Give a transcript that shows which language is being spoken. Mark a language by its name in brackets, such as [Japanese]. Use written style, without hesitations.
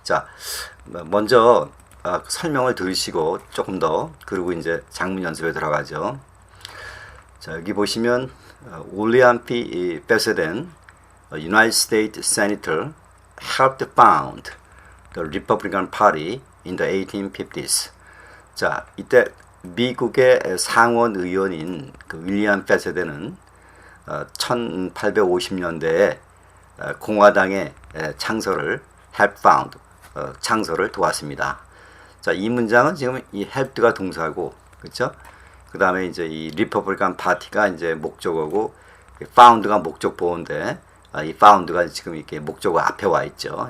[Korean] 자, 먼저 설명을 들으시고 조금 더 그리고 이제 작문 연습에 들어가죠. 자, 여기 보시면 윌리엄 P. [English] 베세덴, United States Senator, helped found the Republican Party in the 1850s. [Korean] 자, 이때 미국의 상원 의원인 그 윌리엄 베세덴은 1850년대에 공화당의 창설을 help found 창설을 도왔습니다. 자, 이 문장은 지금 이 helped가 동사고, 그렇죠? 그 다음에 이제 이 리퍼블리칸 파티가 이제 목적어고, found가 목적 보호인데, 이 found가 지금 이렇게 목적어 앞에 와 있죠.